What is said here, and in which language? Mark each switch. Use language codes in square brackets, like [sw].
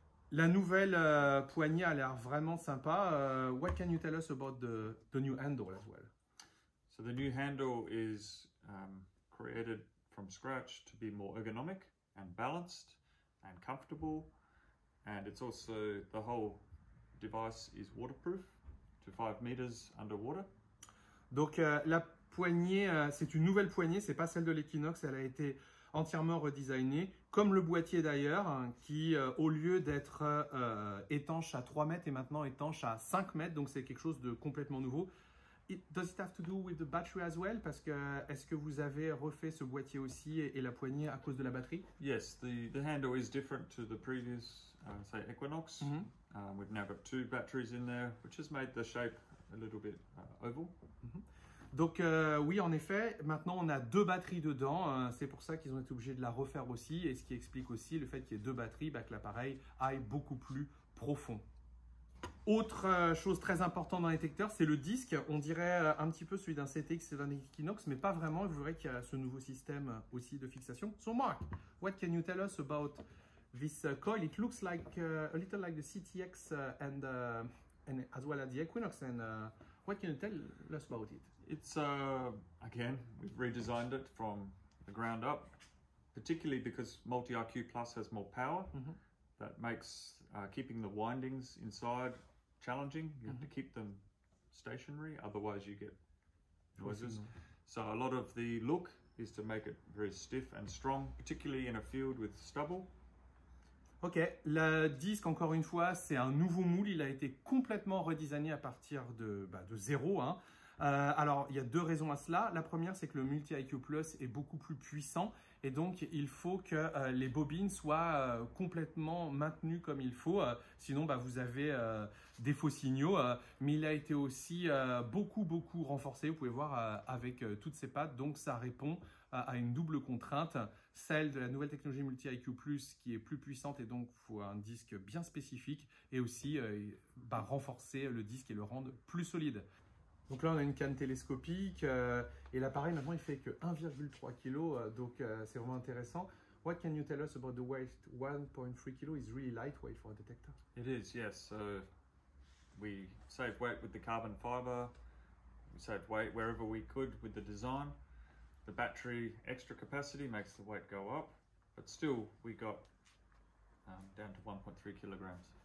[fr] La nouvelle poignée a l'air vraiment sympa. [en] What can you tell us about the new handle as well? So the new handle is created from scratch to be more ergonomic and balanced and comfortable, and it's also the whole device is waterproof to 5 meters underwater. [fr] Donc la poignée, c'est une nouvelle poignée, c'est pas celle de l'Equinox, elle a été entièrement redesignée, comme le boîtier d'ailleurs, qui au lieu d'être étanche à 3 mètres est maintenant étanche à 5 mètres, donc c'est quelque chose de complètement nouveau. [en] Does it have to do with the battery as well? [fr] Parce que est-ce que vous avez refait ce boîtier aussi et la poignée à cause de la batterie? [en] Yes, the handle is different to the previous, say Equinox. We've now got 2 batteries in there, which has made the shape a little bit oval. [fr] Donc oui, en effet, maintenant on a 2 batteries dedans, c'est pour ça qu'ils ont été obligés de la refaire aussi, et ce qui explique aussi le fait qu'il y ait 2 batteries, que l'appareil aille beaucoup plus profond. Autre chose très importante dans les détecteurs, c'est le disque. On dirait un petit peu celui d'un CTX et d'un Equinox, mais pas vraiment. Vous verrez qu'il y a ce nouveau système aussi de fixation. [en] So Mark, what can you tell us about this coil? It looks like a little like the CTX and as well as the Equinox. And what can you tell us about it? It's again, we've redesigned it from the ground up, particularly because Multi-IQ Plus has more power. That makes keeping the windings inside challenging. You have to keep them stationary, otherwise you get noises. So a lot of the look is to make it very stiff and strong, particularly in a field with stubble. [fr] Ok, le disque, encore une fois, c'est un nouveau moule. Il a été complètement redesigné à partir de zéro. Alors, il y a 2 raisons à cela. La première, c'est que le Multi-IQ Plus est beaucoup plus puissant et donc il faut que les bobines soient complètement maintenues comme il faut. Sinon, vous avez des faux signaux. Mais il a été aussi beaucoup renforcé. Vous pouvez voir avec toutes ces pattes. Donc, ça répond à une double contrainte, celle de la nouvelle technologie Multi-IQ Plus qui est plus puissante et donc il faut un disque bien spécifique et aussi renforcer le disque et le rendre plus solide. Donc là, on a une canne télescopique et l'appareil, maintenant, il fait que 1,3 kg, donc c'est vraiment intéressant. [en] What can you tell us about the weight? 1.3 kg is really lightweight for a detector. It is, yes. So we saved weight with the carbon fiber. We saved weight wherever we could with the design. The battery extra capacity makes the weight go up, but still we got down to 1.3 kilograms.